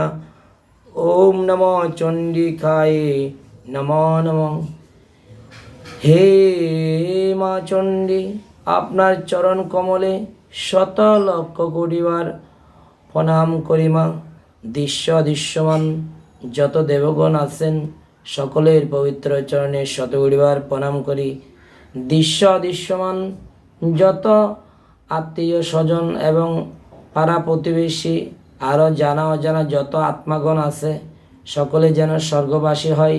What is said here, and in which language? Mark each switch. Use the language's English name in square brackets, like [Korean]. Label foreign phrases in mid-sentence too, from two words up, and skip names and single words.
[Sanskrit] ओम नमो चण्डिकाय नमो नमः। [Bangla] হে মা চণ্ডী আপনার চরণ কমলে শত লক্ষ কোটিবার প্রণাম করি মা। দৃশ্য দৃশ্যমান যত দেবগণ আছেন সকলের পবিত্র চরণে শতকোটিবার প্রণাম করি। দৃশ্য দৃশ্যমান যত আত্মীয় স্বজন এবং পাড়া প্রতিবেশী আরও জানা অজানা যত আত্মাগণ আছে সকলে যেন স্বর্গবাসী হয়।